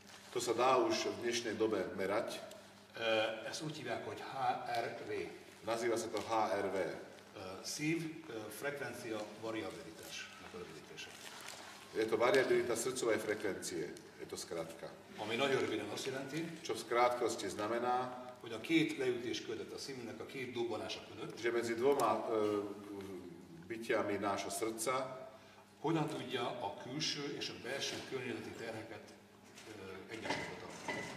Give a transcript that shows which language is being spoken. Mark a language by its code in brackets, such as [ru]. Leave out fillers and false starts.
[sk] To sa dá už v dnešnej dobe merať. [hu] Ezt úgy hívják, hogy HRV. [sk] Nazýva sa to HRV. [hu] Szív frekvencia variabilitás. Rövidítése. [sk] Je to variabilita srdcovej frekvencie, je to skrátka. [hu] Ami nagyon röviden azt jelenti, [sk] Čo v krátkosti znamená, [hu] hogy a két leütés között, a szívnek a két dobbanása között, [sk] že medzi dvoma bytiami nášho srdca [hu] hogyan tudja a külső és a belső környezeti terheket egyensúlyba tartani.